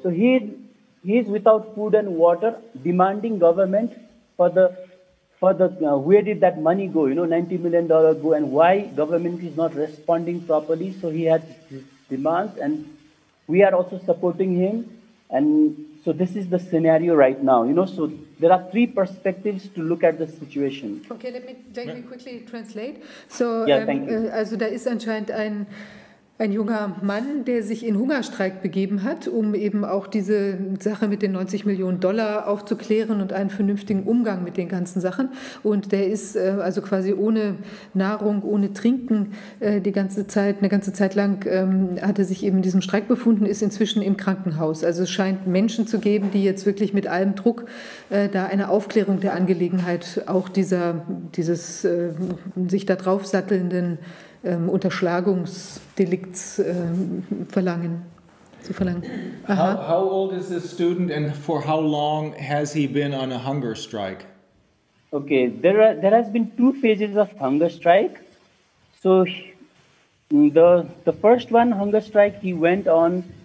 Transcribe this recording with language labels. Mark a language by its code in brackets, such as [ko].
[en] So he is without food and water, demanding government for the where did that money go, $90 million go, and why government is not responding properly. So he had his demands, and we are also supporting him. And so this is the scenario right now, so there are 3 perspectives to look at the situation. Okay, let me quickly translate. So, thank you. [de] Also da ist anscheinend ein junger Mann, der sich in Hungerstreik begeben hat, um eben auch diese Sache mit den $90 Millionen aufzuklären und einen vernünftigen Umgang mit den ganzen Sachen. Und der ist also quasi ohne Nahrung, ohne Trinken eine ganze Zeit lang hat er sich eben in diesem Streik befunden, ist inzwischen im Krankenhaus. Also es scheint Menschen zu geben, die jetzt wirklich mit allem Druck da eine Aufklärung der Angelegenheit, auch dieses sich da drauf sattelnden Unterschlagungsdelikts verlangen. [en] How old is this student, and for how long has he been on a hunger strike? Okay, there has been 2 phases of hunger strike. So the first one, hunger strike, he went on